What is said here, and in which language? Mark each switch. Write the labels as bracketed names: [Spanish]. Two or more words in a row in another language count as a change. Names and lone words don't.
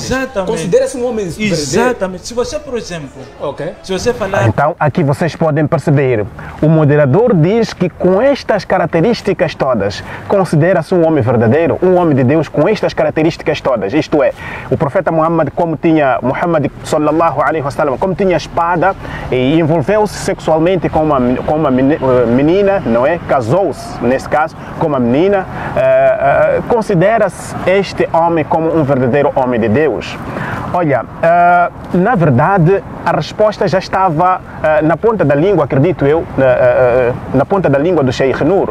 [Portuguese] Exatamente. considera-se um homem verdadeiro? Exatamente. Se você, por exemplo, se você falar... Então, aqui vocês podem perceber, o moderador diz que com estas características todas, considera-se um homem verdadeiro, um homem de Deus com estas características todas. Isto é, o profeta Muhammad, Muhammad [Arabic] صلى الله عليه وسلم, [Portuguese] como tinha espada e envolveu-se sexualmente com uma menina, não é? Casou-se, nesse caso, com uma menina, considera-se este homem como um verdadeiro homem de Deus. Olha, na verdade, a resposta já estava na ponta da língua, acredito eu, na ponta da língua do Sheikh Nur.